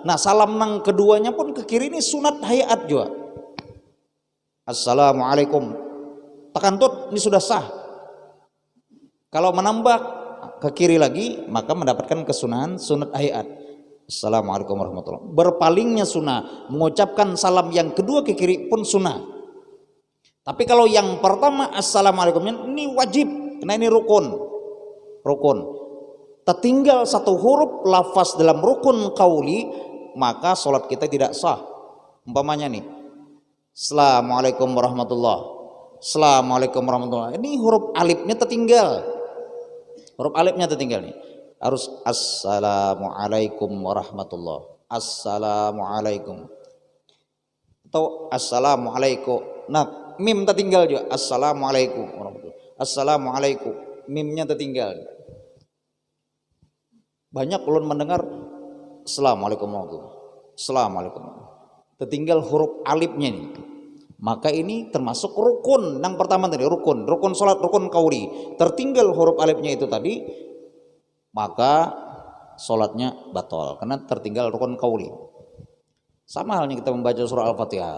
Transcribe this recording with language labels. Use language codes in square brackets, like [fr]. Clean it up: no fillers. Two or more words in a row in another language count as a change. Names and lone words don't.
[bjn] Nah salam nang keduanya pun ke kiri ini sunat hayat juga. [id] Assalamualaikum. Tekan tut, ini sudah sah. Kalau menambah ke kiri lagi, maka mendapatkan kesunahan sunat hayat. [ar] السلام عليكم ورحمة الله وبركاته. [id] Berpalingnya sunnah, mengucapkan salam yang kedua ke kiri pun sunnah. Tapi kalau yang pertama assalamualaikum ini wajib, karena ini rukun. Rukun. Tertinggal satu huruf lafaz dalam rukun qauli, maka sholat kita tidak sah. Umpamanya nih, [ar] السلام عليكم ورحمة الله. السلام عليكم ورحمة الله. [id] Ini huruf alifnya tertinggal. Huruf alifnya tertinggal nih. Harus [ar] السلام عليكم ورحمة الله. [id] Assalamualaikum. Atau assalamualaikum. Nah, mim tertinggal juga. [ar] السلام عليكم ورحمة الله. [id] Assalamualaikum. Mimnya tertinggal. [bjn] Banyak ulun mendengar [ar] السلام عليكم ورحمة الله. [id] Assalamualaikum. Tertinggal huruf alifnya nih. Maka ini termasuk rukun. Yang pertama tadi rukun salat, rukun qauli. Tertinggal huruf alifnya itu tadi, maka salatnya batal karena tertinggal rukun qauli. Sama halnya kita membaca surah Al-Fatihah.